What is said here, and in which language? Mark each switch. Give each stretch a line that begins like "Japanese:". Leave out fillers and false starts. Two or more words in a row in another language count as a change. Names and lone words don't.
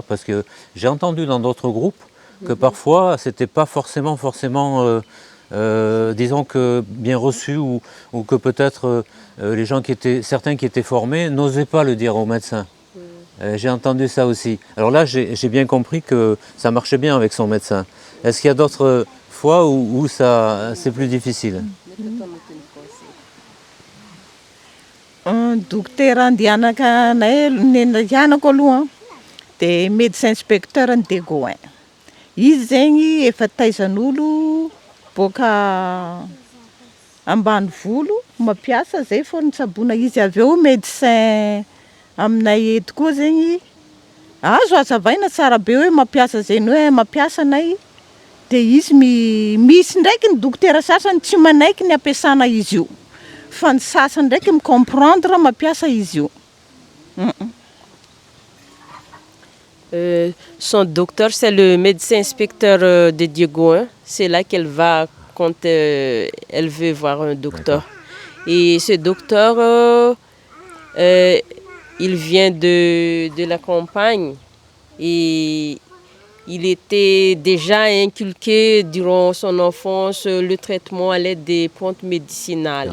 French: Parce que j'ai entendu dans d'autres groupes que parfois c'était pas forcément disons que bien reçu ou que peut-être les gens certains qui étaient formés n'osaient pas le dire aux médecins. J'ai entendu ça aussi. Alors là, j'ai bien compris que ça marchait bien avec son médecin. Est-ce qu'il y a d'autres fois où c'est plus difficile?
Malagasy: Dokotera andehananay nendianako aloha dia
French: médecin inspecteur
Malagasy: ny Degoin. Izy zegny efa taizan'olo boaka ambanivolo mampiasa zay fô nitsaboana izy. Avy eo médecin aminay eto koa zegny azo azavaina tsara be hoe mampiasa zay ny hoe mampiasa anay. Dia izy misy ndraiky ny dokotera sasany tsy manaiky ny ampiasana izy io. Fa ny sasany ndraiky mi-comprendre mampiasa izy io.
French: Son docteur, c'est le médecin inspecteur de Diego. C'est là qu'elle va quand elle veut voir un docteur. Et ce docteur, il vient de la campagne et il était déjà inculqué durant son enfance le traitement à l'aide des plantes médicinales.